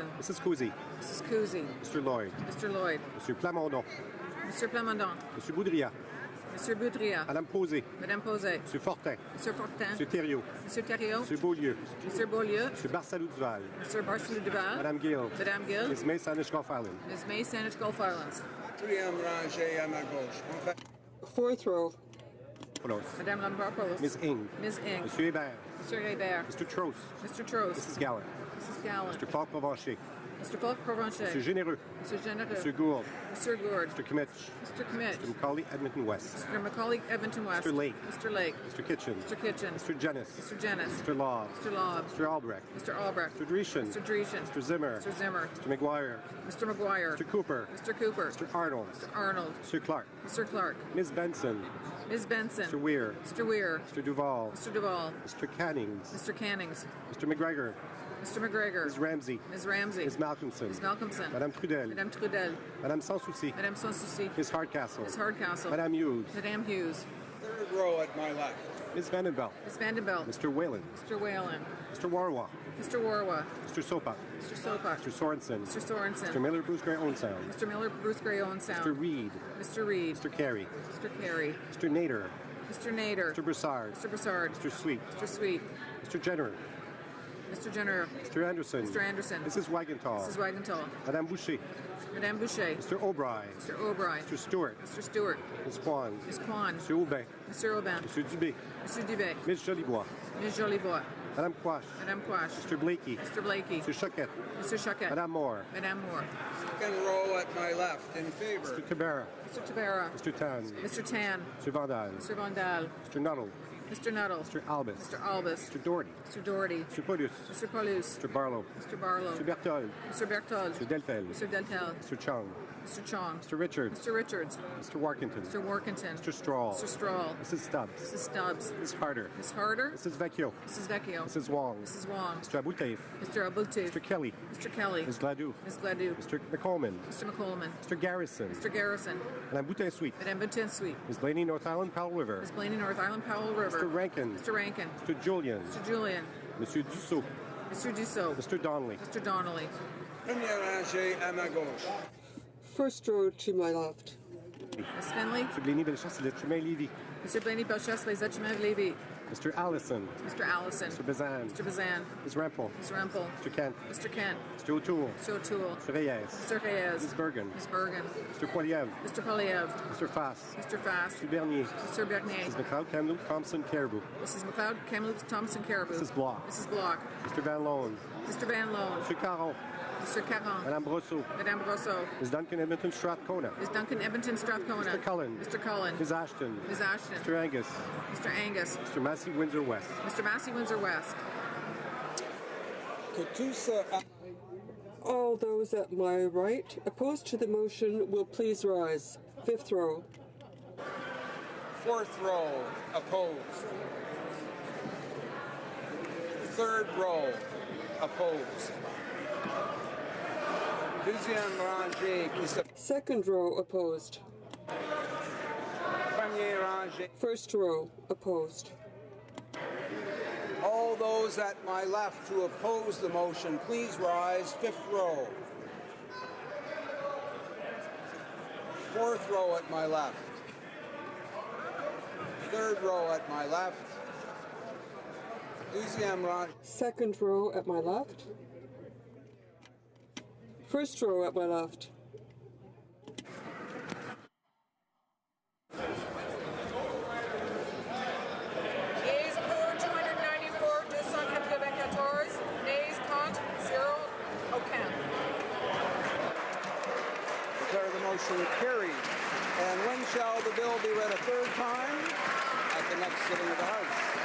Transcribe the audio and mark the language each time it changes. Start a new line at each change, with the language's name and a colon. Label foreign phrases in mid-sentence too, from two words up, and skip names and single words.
English: Mrs. Cousy. Mrs. Cousy. Mr. Lloyd. Mr. Lloyd. Mr. Plamondon. Mr. Plamondon. Mr. Boudria. Mr. Boudria. Madame Posé. Madame Posé. Mr. Fortin. Mr. Fortin. Mr. Thériault. Mr. Thériault. Mr. Beaulieu. Mr. Beaulieu. Mr. Barsalou-Duval. Mr. Barcelou Duval. Madame Gill. Madame Gill. Ms. May Saanich Gulf Island. Ms. May Saanich Gulf Islands. Fourth row. Madame Lambropoulos. Ms. Ing. Ms. Ing. Monsieur Hébert. Mr. Hébert. Mr. Trost. Mr. Trost. Mrs. Gallant. Mrs. Gallant. Mr. Falk Provencher. Mr. Falk Provencher. Mr. Généreux. Mr. Généreux. Mr. Gould. Mr. Gourd. Mr. Kimmich. Mr. Kmitch. Mr. Macaulay Edmonton West. Mr. Macaulay Edmonton West. Mr. Lake. Mr. Lake. Mr. Kitchen. Mr. Kitchen. Mr. Jennis. Mr. Jennis. Mr. Law. Mr. Lobb. Mr. Albrecht. Mr. Albrecht. Mr. Dreeshen. Mr. Dreeshen. Mr. Zimmer. Mr. Zimmer. Mr. McGuire. Mr. McGuire. Mr. Cooper. Mr. Cooper. Mr. Arnold. Mr. Arnold. Mr. Clark. Mr. Clark. Ms. Benson. Ms. Benson. Mr. Weir. Mr. Weir. Mr. Duval. Mr. Duval. Mr. Cannings. Mr. Cannings. Mr. McGregor. Mr. McGregor. Ms. Ramsey. Ms. Ramsey. Ms. Malcolmson. Ms. Malcolmson. Madame Trudel. Madame Trudel. Madame Sans Souci. Madame Sans Souci. Ms. Hardcastle. Ms. Hardcastle. Madame Hughes. Madame Hughes. Third row at my left. Ms. Vandenbelt. Ms. Vandenbelt. Mr. Whalen. Mr. Whalen. Mr. Warwa. Mr. Warwa. Mr. Sopa. Mr. Sopak. Mr. Sorensen. Mr. Sorensen. Mr. Miller Bruce Gray Owen Sound. Mr. Miller Bruce Gray Owen Sound. Mr. Reed. Mr. Reed. Mr. Carey. Mr. Carey. Mr. Nader. Mr. Nader. Mr. Broussard. Mr. Broussard. Mr. Sweet. Mr. Sweet. Mr. Jenner. Mr. Jenner. Mr. Anderson. Mr. Anderson. Mrs. Wagenthal. Mrs. Wagenthal. Madame Boucher. Madame Boucher. Mr. O'Brien. Mr. O'Brien. Mr. Stewart. Mr. Stewart. Ms. Kwan. Ms. Kwan. Mr. Aubin. Mr. Aubin. Mr. Dubé. Mr. Dubé. Ms. Jolibois. Ms. Jolibois. Madame Quash. Madame Quash. Mr. Blakey. Mr. Blakey. Mr. Choquette. Mr. Choquette. Madame Moore. Madame Moore. Second row at my left. In favor. Mr. Tabera. Mr. Tabera. Mr. Tan. Mr. Tan. Mr. Vandal. Mr. Vandal. Mr. Nuttall. Mr. Nuttall. Mr. Albus. Mr. Albus. Mr. Doherty. Mr. Doherty. Mr. Paulus. Mr. Paulus. Mr. Barlow. Mr. Barlow. Mr. Berthold. Mr. Berthold. Mr. Deltel. Mr. Deltel. Mr. Chung. Mr. Chong. Mr. Richards. Mr. Richards. Mr. Warkington. Mr. Workington. Mr. Strahl. Mr. Strahl. Mrs. Stubbs. Mrs. Stubbs. Ms. Harder. Ms. Harder. Mrs. Vecchio. Mrs. Vecchio. Mrs. Wong. Mrs. Wong. Mr. Abouteif. Mr. Aboutif. Mr. Kelly. Mr. Kelly. Ms. Gladue. Ms. Gladue. Mr. McColman. Mr. McColman. Mr. Garrison. Mr. Garrison. Madame Boutin Sweet. Madame Boutin Sweet. Ms. Blaney, North Island, Powell River. Ms. Blaney, North Island, Powell River. Mr. Rankin. Mr. Rankin. Mr. Julian. Mr. Julian. Monsieur Dussault. Mr. Dussault. Mr. Donnelly. Mr. Donnelly.
French: Première rangée à ma gauche.
English: First row to my left. Ms. Finley. Mr. Blaney, Bellechasse, Le Chemin, Lévis. Mr. Blaney, Belchesse, Les Echemins, Lévis. Mr. Allison. Mr. Allison. Mr. Bazan. Mr. Bazan. Ms. Rempel. Ms. Rempel. Mr. Kent. Mr. Kent. Mr. O'Toole. Mr. O'Toole. Mr. Reyes. Mr. Reyes. Ms. Bergen. Ms. Bergen. Mr. Poiliev. Mr. Poliev. Mr. Fass. Mr. Fast. Mr. Bernier. Mr. Bernier. Mrs. McLeod, Kamloops, Thompson, Caribou. Mrs. McLeod, Kamloops, Thompson, Caribou. Mrs. Block. Mrs. Block. Mr. Van Loan. Mr. Van Loan. Mr. Caron. Mr. Caron. Madame Brosseau. Madame Brosseau. Ms. Duncan, Edmonton, Strathcona. Ms. Duncan, Edmonton, Strathcona. Mr. Cullen. Mr. Cullen. Ms. Ashton. Ms. Ashton. Mr. Angus. Mr. Angus. Mr. Massey, Windsor West. Mr. Massey, Windsor West. All those at my right opposed to the motion will please rise. Fifth row. Fourth row. Opposed. Third row. Opposed.
French: Deuxième rangée qui se...
English: Second row opposed.
French: Première rangée.
English: First row opposed. All those at my left who oppose the motion, please rise. Fifth row. Fourth row at my left. Third row at my left.
French: Deuxième rangée.
English: Second row at my left. First row at my left. Yeas pour 294, 294. Nays contre, 0. Aucun. Declare the motion carried. And when shall the bill be read a third time? At the next sitting of the House.